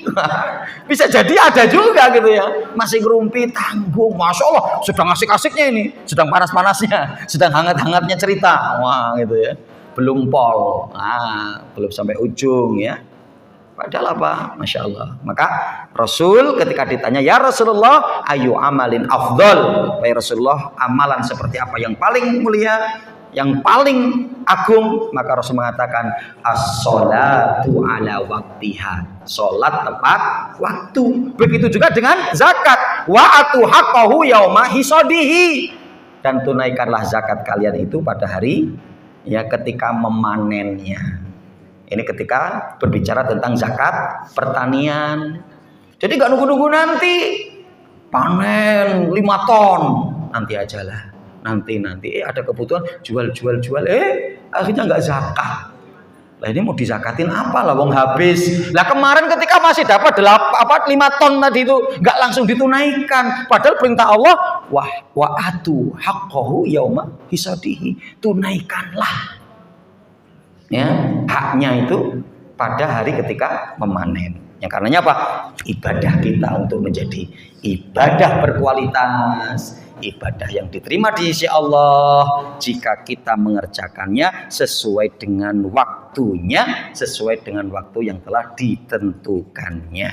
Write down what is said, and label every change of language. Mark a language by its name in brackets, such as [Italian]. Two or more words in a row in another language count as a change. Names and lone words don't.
[Indonesian] Bisa jadi ada juga gitu ya, masih ngerumpi, tanggung, [Arabic] masya Allah, [Indonesian] sedang asik-asiknya ini, sedang panas-panasnya, sedang hangat-hangatnya cerita, wah gitu ya, belum pol, belum sampai ujung ya. Padahal apa? [Arabic] Masya Allah. [Indonesian] Maka Rasul ketika ditanya, [Arabic] ya Rasulullah, ayu amalin afdol. [Indonesian] Wahai Rasulullah, amalan seperti apa yang paling mulia, yang paling agung, maka Rasul mengatakan [Arabic] as-sholatu ala waktiha, [Indonesian] sholat tepat waktu. Begitu juga dengan zakat, [Arabic] wa atu haqqahu yauma hisadihi, [Indonesian] dan tunaikanlah zakat kalian itu pada hari ya ketika memanennya. Ini ketika berbicara tentang zakat pertanian. Jadi nggak nunggu-nunggu nanti panen 5 ton, nanti ajalah, nanti ada kebutuhan jual, akhirnya nggak zakat. Lah ini mau dizakatin apa lah, wong habis. Lah kemarin ketika masih dapat 5 ton tadi itu nggak langsung ditunaikan, padahal perintah Allah [Arabic] wa atu haqqahu yauma hisadihi, [Indonesian] tunaikanlah ya haknya itu pada hari ketika memanen. Yang karenanya apa? Ibadah kita untuk menjadi ibadah berkualitas, ibadah yang diterima di sisi Allah jika kita mengerjakannya sesuai dengan waktunya, sesuai dengan waktu yang telah ditentukannya.